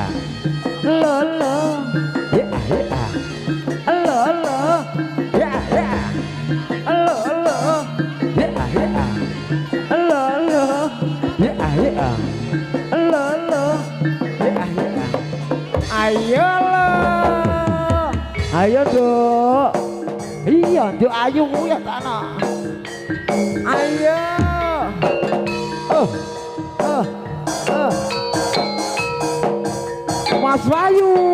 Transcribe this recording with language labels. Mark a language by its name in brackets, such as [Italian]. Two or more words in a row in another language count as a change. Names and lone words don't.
[Indonesian] Lolo. Iya. Lolo. Iya. Lolo. Iya. Lolo. Iya. Lolo. Iya. Ayo lo. Ayo Dok. Iya, Dok ayu ya tanah. Ayo. Mas Bayu.